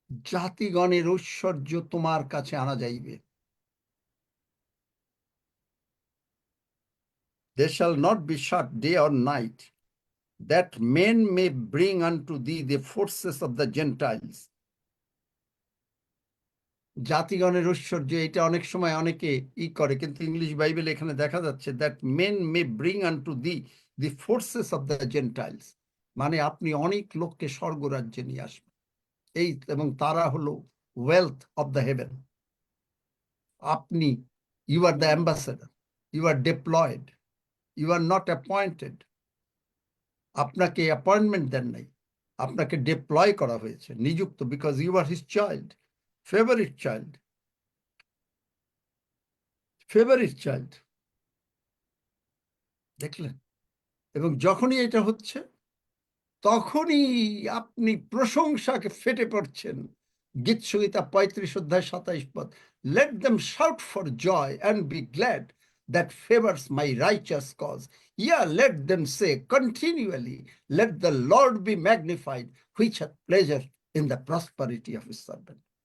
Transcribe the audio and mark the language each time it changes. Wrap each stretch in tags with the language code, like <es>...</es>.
<bn>জাতিগণের ঐশ্বর্য তোমার কাছে আনা যাইবে।</bn> <en>They shall not be shut day or night, that men may bring unto thee the forces of the Gentiles.</en> <bn>জাতিগণের ঐশ্বর্য, এটা অনেক সময় অনেকে করে, কিন্তু ইংলিশ বাইবেল এখানে দেখা যাচ্ছে</bn> <en>that men may bring unto the the forces of the Gentiles,</en> <bn>মানে আপনি অনেক লোককে স্বর্গরাজ্যে নিয়ে আসবেন। এই, এবং তারা হলো</bn> <en>Wealth of the heaven. আপনি, you are the ambassador, you are deployed, you are not appointed.</en> <bn>আপনাকে অ্যাপয়েন্টমেন্ট দেন নাই, আপনাকে ডিপ্লয় করা হয়েছে, নিযুক্ত,</bn> <en>because you are his child, favourite child,</en> <bn>favourite child. দেখলেন? এবং যখনই এটা হচ্ছে, তখনই আপনি প্রশংসাকে ফেটে পড়ছেন। গীত সংহিতা 35 অধ্যায় 27 পদ,</bn> <en>let them shout for joy and be glad that favors my righteous cause. Yeah, let them say continually, let the Lord be magnified, which hath pleasure in the prosperity of his servant.</en>